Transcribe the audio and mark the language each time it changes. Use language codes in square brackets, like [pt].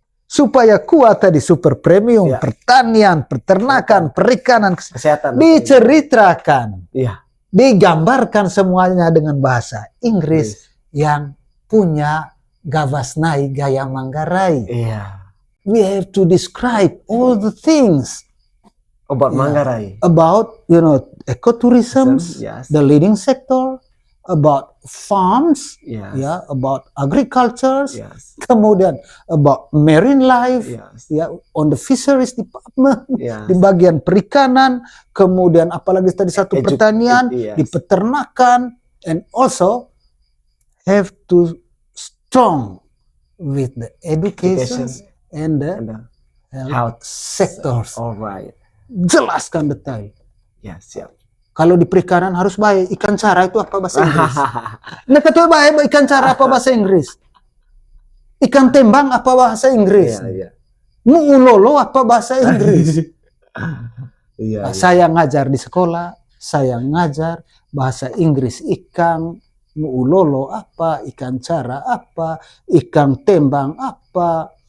[id] Supaya kuat tadi super premium, pertanian, peternakan, perikanan, Kesehatan. diceritakan. Iya. Digambarkan semuanya dengan bahasa Inggris yang punya gavasnai gaya Manggarai. Iya. [en] We have to describe all the things About Manggarai. about, ecotourism, Yes. the leading sector, about farms, Yes. about agriculture, Yes. kemudian about marine life, Yes. on the fisheries department, Yes. [id] di bagian perikanan, kemudian apalagi tadi satu pertanian, [en] yes. di peternakan, and also have to strong with the education and the health sectors. Alright. [id] Jelaskan detail. Ya, siap. Kalau di perikanan harus baik. Ikan cara itu apa bahasa Inggris? Nah, ketua baik ikan cara apa bahasa Inggris? Ikan tembang apa bahasa Inggris? Iya. Muulolo apa bahasa Inggris? Iya. Saya ngajar di sekolah, saya ngajar bahasa Inggris ikan, muulolo apa, ikan cara apa, ikan tembang apa,